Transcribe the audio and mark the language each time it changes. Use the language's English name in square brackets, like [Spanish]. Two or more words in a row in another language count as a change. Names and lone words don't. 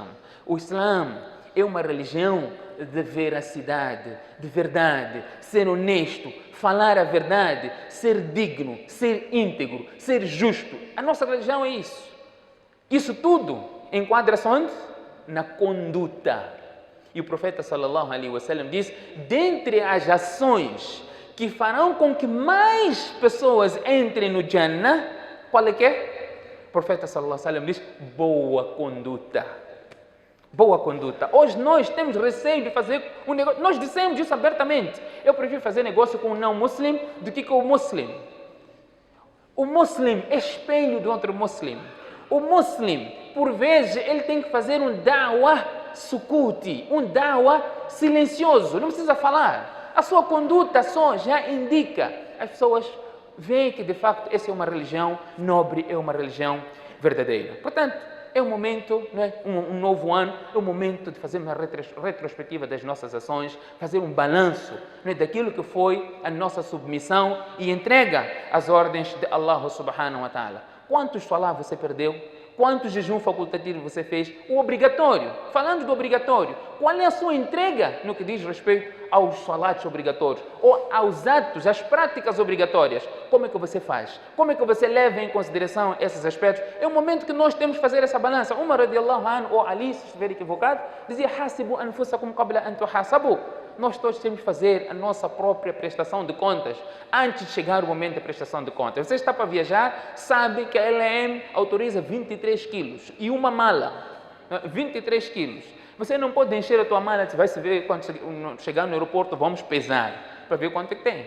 [Portuguese] O Islã é uma religião de veracidade, de verdade, ser honesto, falar a verdade, ser digno, ser íntegro, ser justo. A nossa religião é isso. Isso tudo enquadra-se onde? Na conduta. E o profeta [Arabic] صلى الله عليه وسلم [Portuguese] diz, dentre as ações que farão com que mais pessoas entrem no Jannah, qual é que é? O profeta [Arabic] صلى الله عليه وسلم [Portuguese] diz, boa conduta. Boa conduta. Hoje nós temos receio de fazer um negócio. Nós dissemos isso abertamente. Eu prefiro fazer negócio com um não-muslim do que com o muslim. O muslim é espelho do outro muslim. O muslim, por vezes, ele tem que fazer um [Arabic] دعوة سكوتي, [Portuguese] um da'wah silencioso, não precisa falar. A sua conduta só já indica. As pessoas veem que, de facto, essa é uma religião nobre, é uma religião verdadeira. Portanto, é um momento, não é? Um novo ano, é um momento de fazer uma retrospectiva das nossas ações, fazer um balanço, não é? Daquilo que foi a nossa submissão e entrega às ordens de Allah [Arabic] سبحانه وتعالى. [Portuguese] Quantos salah você perdeu? Quantos jejum facultativo você fez? O obrigatório. Falando do obrigatório, qual é a sua entrega no que diz respeito aos salats obrigatórios ou aos atos, às práticas obrigatórias? Como é que você faz? Como é que você leva em consideração esses aspectos? É o momento que nós temos que fazer essa balança. Umar [Arabic] رضي الله عنه, [Portuguese] ou Ali, se estiver equivocado, dizia, [Arabic] حاسبوا أنفسكم قبل أن تحاسبوا. [Portuguese] Nós todos temos que fazer a nossa própria prestação de contas antes de chegar o momento da prestação de contas. Você está para viajar, sabe que a LM autoriza 23 quilos e uma mala, 23 quilos. Você não pode encher a tua mala, vai se ver quando chegar no aeroporto, vamos pesar para ver quanto é que tem.